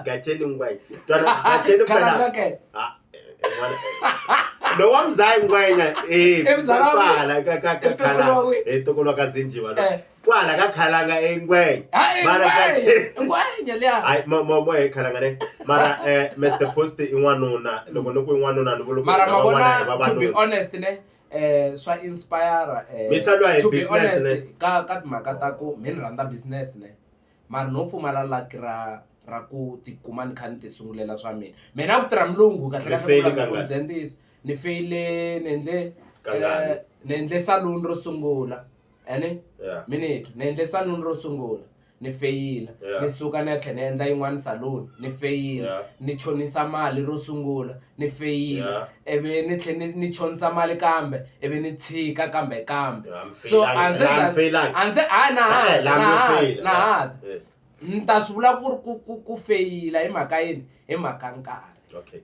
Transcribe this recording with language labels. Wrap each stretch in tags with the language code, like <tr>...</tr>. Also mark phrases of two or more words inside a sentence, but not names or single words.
<ts>gaceni ngwenya gaceni phela lo wa mzai ngwenya kwala ka khala tokolwa ka zinjiva kwala ka khalanga engwenya mara ngwenya masinya liya ai mo e khalangane mara Mr Post in'wanuna loko no ku in'wanuna ni vula mara mabona</ts> <en>to be honest</en> <ts>ne swa inspire</ts> <en>to be honest</en> <ts>ka timhaka ta ku mi ni rhandza business ne mara no pfumala laki ra ku tikuma ni kha ni ti sungulela swa mina ku tirha mulungu kahle kahle ni feyile ni endle salon ro sungula ene minute ni endle salon ro sungula ni feyila ni suka ni ya tlhela ni endla yin'wana salon ni feyila ni chonisa mali ro sungula ni feyila ivi ni tlhela ni chonisa mali kambe ivi ni tshika kambe so ni ta swi vula ku ri ku feyila hi mhaka yini hi mhaka nkarhi</ts>